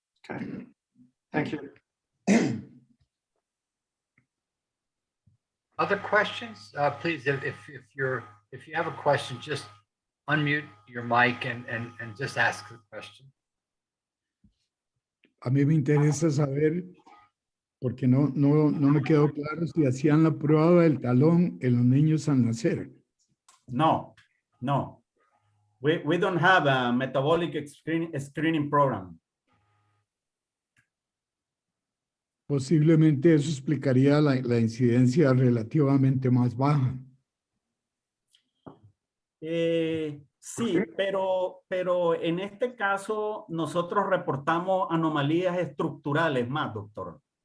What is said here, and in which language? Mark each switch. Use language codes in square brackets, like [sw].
[en] Okay, thank you. Other questions? Please, if you have a question, just unmute your mic and just ask the question. [es] A mí me interesa saber, porque no me quedó claro si hacían la prueba del talón en los niños al nacer. No. [en] We don't have a metabolic screening program. [es] Posiblemente eso explicaría la incidencia relativamente más baja. Sí, pero en este caso nosotros reportamos anomalías estructurales más, doctor.